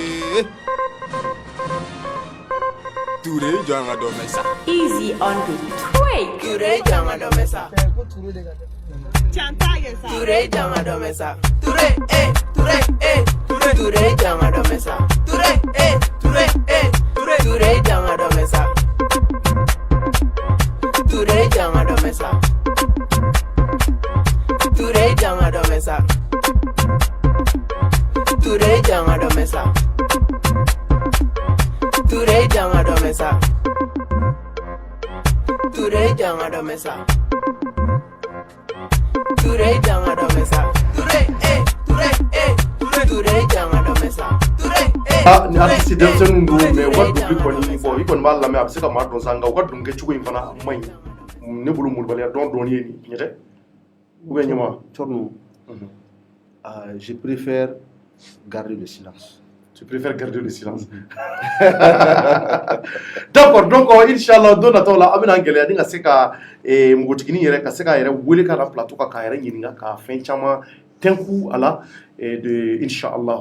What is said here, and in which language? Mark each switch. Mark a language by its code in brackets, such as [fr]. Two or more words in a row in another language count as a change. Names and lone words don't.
[bm] Touré Djanga Domesa. [en] Easy on the track. [bm] Ture janga domesa. Ture janga domesa. Ture janga domesa. Ture janga domesa. Ture janga domesa. Ture janga domesa. Ture janga domesa. Ture janga domesa. Ture janga domesa. Ture janga domesa. Ture janga domesa. Ni artiste denmisɛnninw don mais u ka dɔnkili kɔni bon i kɔni b'a lamɛn a bɛ se ka maa dɔn sa nka u ka dɔnkili kɛcogo in fana man ɲi ne bolo molobaliya dɔn dɔɔni ye nin tiɲɛ tɛ [fr] ou bien [bm] ɲɛma. [fr] Torno je préfère garder le silence. Tu préfères garder le silence. D'accord, donc Inch'Allah, [bm] don nataw la, an bɛna gɛlɛya ni ka se ka npogotiginin yɛrɛ ka se k'a yɛrɛ wele ka na plateau kan k'a yɛrɛ ɲininka ka fɛn caman tɛnku a la de Inch'Allah.